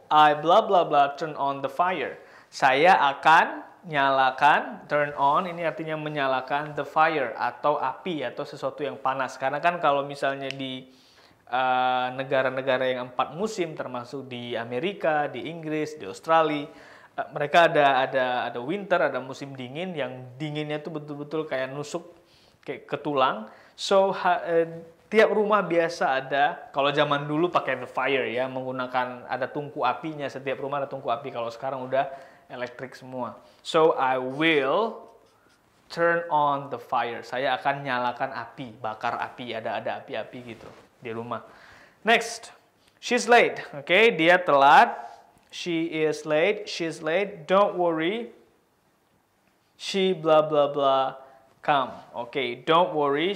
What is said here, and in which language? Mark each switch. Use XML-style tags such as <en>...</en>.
<en>I blah blah blah turn on the fire.</en> <id>Saya akan nyalakan,</id> <en>turn on</en> <id>ini artinya menyalakan</id> <en>the fire</en> <id>atau api atau sesuatu yang panas. Karena kan kalau misalnya di negara-negara yang 4 musim termasuk di Amerika, di Inggris, di Australia, mereka ada winter, ada musim dingin yang dinginnya tuh betul-betul kayak nusuk kayak ke tulang. So tiap rumah biasa ada, kalau zaman dulu pakai</id> <en>the fire</en> <id>ya, menggunakan ada tungku apinya, setiap rumah ada tungku api. Kalau sekarang udah elektrik semua.</id> <en>So I will turn on the fire.</en> <id>Saya akan nyalakan api, bakar api, ada api-api gitu di rumah.</id> <en>Next, she's late.</en> <id>Oke, dia telat.</id> <en>She is late. She's late. Don't worry. She blah blah blah come. Oke, don't worry.</en>